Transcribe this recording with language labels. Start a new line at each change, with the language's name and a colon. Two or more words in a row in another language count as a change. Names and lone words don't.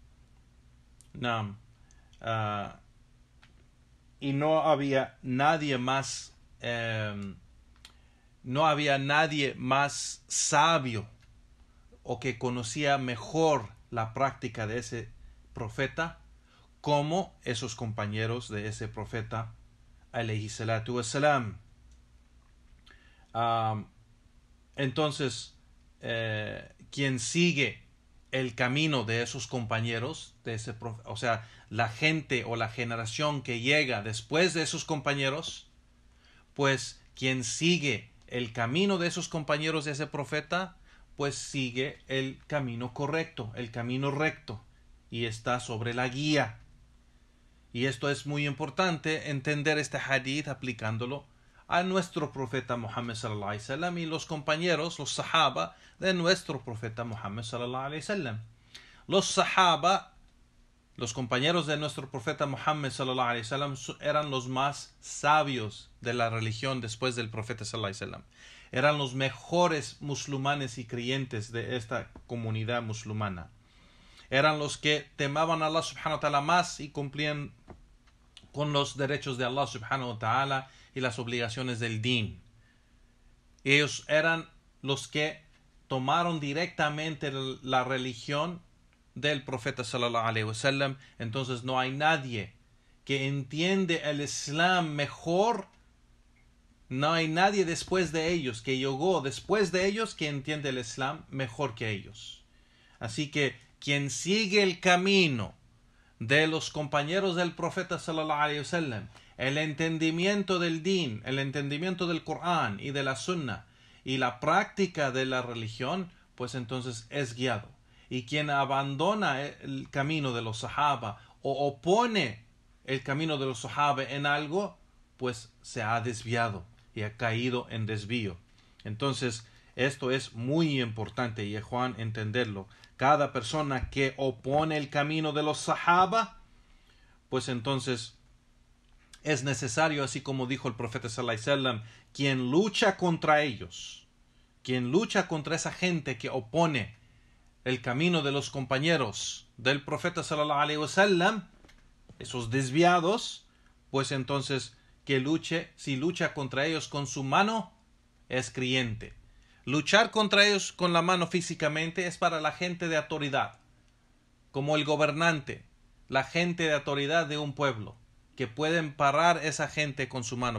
Spanish: Y no había nadie más sabio o que conocía mejor la práctica de ese profeta como esos compañeros de ese profeta,
Arabic: عليه الصلاة والسلام.
Spanish: Entonces, quien sigue el camino de esos compañeros, de ese o sea, la gente o la generación que llega después de esos compañeros, pues quien sigue el camino de esos compañeros de ese profeta, pues sigue el camino correcto, el camino recto, y está sobre la guía. Y esto es muy importante, entender este hadith aplicándolo a nuestro profeta Muhammad
Arabic: صلى الله عليه وسلم
Spanish: y los compañeros, los sahaba de nuestro profeta Muhammad
Arabic: صلى الله عليه وسلم.
Spanish: Los sahaba, los compañeros de nuestro profeta Muhammad
Arabic: صلى الله عليه وسلم,
Spanish: eran los más sabios de la religión después del profeta
Arabic: صلى الله عليه وسلم.
Spanish: Eran los mejores musulmanes y creyentes de esta comunidad musulmana. Eran los que temaban a Allah
Arabic: سبحانه وتعالى
Spanish: más y cumplían con los derechos de Allah
Arabic: سبحانه وتعالى
Spanish: y las obligaciones del din. Ellos eran los que tomaron directamente la religión del profeta
Arabic: صلى الله عليه وسلم.
Spanish: Entonces no hay nadie que entiende el Islam mejor. No hay nadie después de ellos, que llegó después de ellos, que entiende el Islam mejor que ellos. Así que quien sigue el camino de los compañeros del profeta
Arabic: صلى الله عليه وسلم,
Spanish: el entendimiento del din, el entendimiento del Corán y de la Sunnah y la práctica de la religión, pues entonces es guiado. Y quien abandona el camino de los sahaba o opone el camino de los sahaba en algo, pues se ha desviado y ha caído en desvío. Entonces esto es muy importante, y Juan, entenderlo. Cada persona que opone el camino de los sahaba, pues entonces es necesario, así como dijo el profeta
Arabic: صلى الله عليه وسلم,
Spanish: quien lucha contra ellos, quien lucha contra esa gente que opone el camino de los compañeros del profeta
Arabic: صلى الله عليه وسلم,
Spanish: esos desviados, pues entonces que luche, si lucha contra ellos con su mano, es creyente. Luchar contra ellos con la mano físicamente es para la gente de autoridad, como el gobernante, la gente de autoridad de un pueblo, que pueden parar esa gente con su mano.